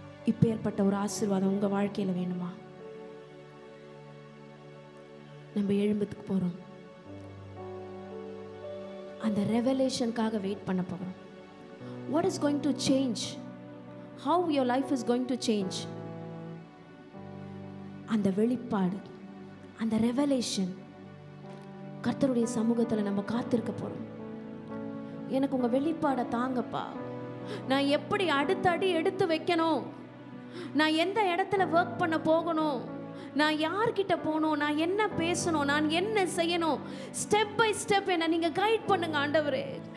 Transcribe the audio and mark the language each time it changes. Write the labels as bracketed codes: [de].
[ta] இப்பேற்பட்ட ஒரு ஆசீர்வாதம் உங்க வாழ்க்கையில வேணுமா? நம்ம எழும்புறதுக்கு போறோம். அந்த ரெவலேஷனுக்காக வெயிட் பண்ண போகிறோம். [en] What is going to change? How your life is going to change? [ta] அந்த வெளிப்பாடு, அந்த ரெவலேஷன் கர்த்தருடைய சமூகத்தில் நம்ம காத்திருக்க போறோம். எனக்கு உங்க வெளிப்பாடை தாங்கப்பா. நான் எப்படி அடுத்த அடி எடுத்து வைக்கணும், நான் எந்த இடத்துல ஒர்க் பண்ண போகணும், நான் யார்கிட்ட போகணும், நான் என்ன பேசணும், நான் என்ன செய்யணும், [en] step by step [ta] என்ன நீங்க கைட் பண்ணுங்க ஆண்டவரே.